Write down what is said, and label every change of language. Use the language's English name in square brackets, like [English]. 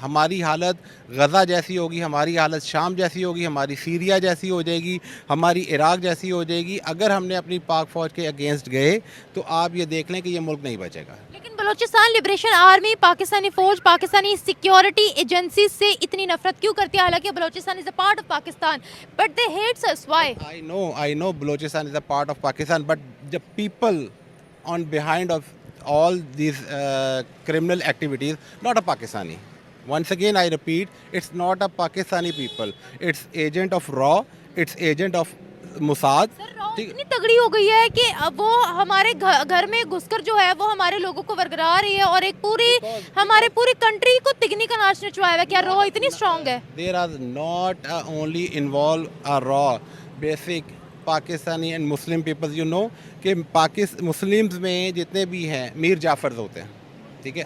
[Hindi] हमारी हालत गज़ा जैसी होगी, हमारी हालत शाम जैसी होगी, हमारी सीरिया जैसी हो जाएगी, हमारी इराक़ जैसी हो जाएगी। अगर हमने अपनी पाक फ़ौज के अगेंस्ट गए तो आप ये देख लें कि ये मुल्क नहीं बचेगा। लेकिन बलोचिस्तान लिबरेशन आर्मी, पाकिस्तानी फ़ौज, पाकिस्तानी सिक्योरिटी एजेंसी से इतनी नफरत क्यों करती है? हालांकि [English] Balochistan is a part of Pakistan, but they hates us. Why? I know Balochistan is a part of Pakistan, but the people on behind of all these criminal activities, not a Pakistani. Once again, I repeat, it's not a Pakistani people. It's agent of RAW, it's agent of Mossad. [Hindi] Sir, raw इतनी तगड़ी हो गई है कि अब वो हमारे घर में घुसकर जो है वो हमारे लोगों को वरगला रही है और एक हमारे पूरी कंट्री को तिगनी का नाच नचवाया है। क्या रॉ इतनी स्ट्रांग है? [English] There are not only involved a RAW, basic Pakistani and Muslim peoples, you know [Hindi] कि मुस्लिम्स में जितने भी हैं मीर जाफ़र होते हैं, ठीक है।